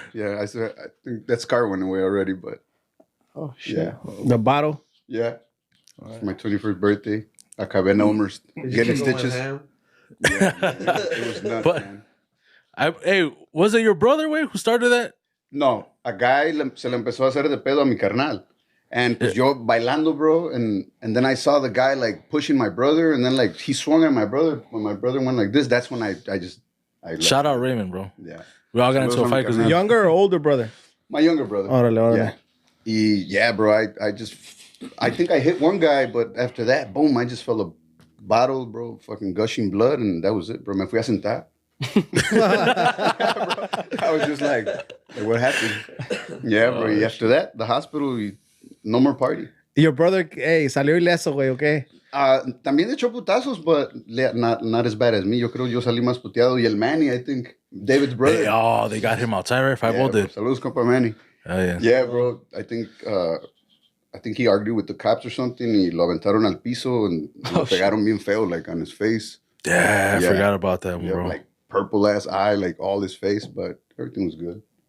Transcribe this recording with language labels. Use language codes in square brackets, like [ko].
[en] Yeah, I think that scar went away already, but Oh, shit. yeah. The bottle. Yeah. For my 21st birthday. [es] Acabé en [en] Elmer's getting stitches. Yeah, it was nuts, But- man. Hey, was it your brother, who started that? [es] No, [en] a guy [es] se le empezó a hacer de pedo a mi carnal. [en] And [es] pues yo bailando, bro. [en] And then I saw the guy like pushing my brother. And then like he swung at my brother. When my brother went like this, that's when I left. Shout out Raymond, bro. Yeah. We all got into a fight because Younger or older brother? My younger brother. [es] Órale. [en] Yeah. Yeah, bro. I think I hit one guy, but after that, boom, I just felt a bottle, bro, fucking gushing blood, and that was it, bro. [es] Me fui a sentar. [en] I was just like, what happened? Yeah, bro. After that, the hospital, no more party. Your brother, hey, [es] salió ileso, güey, [en] okay? [es] También echó putazos, [en] but not as bad as me. [es] Yo creo yo salí más puteado. [en] Y el Manny, I think, David's brother. they got him outside, right? 5-0 Yeah, bro. did. [es] Saludos, compa Manny. [en] Oh, yeah. Yeah, bro. I think he argued with the cops or something. [es] Y lo aventaron al piso [en] and [es] lo pegaron bien feo, [en] like on his face. Yeah, I Yeah. forgot about that one, Yeah, bro. like purple ass eye, like all his face, but everything was good.